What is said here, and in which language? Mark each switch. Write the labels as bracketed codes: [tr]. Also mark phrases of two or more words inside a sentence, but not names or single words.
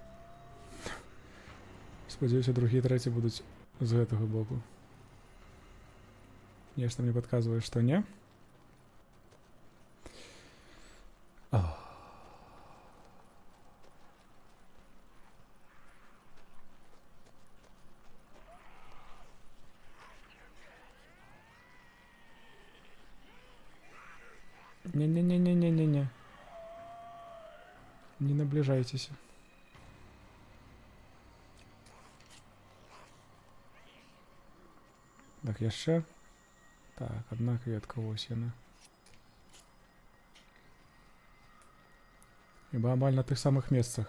[be] Спадзяюся, другі і трэці будуць з гэтага боку. [ru] Нечто мне подсказывает, что не. О. [be] Не-не-не-не-не-не-не. Не наближайтесь. Так, яшчэ. Так, одна кветка, вось яна. Хіба амаль на тых самых месцах.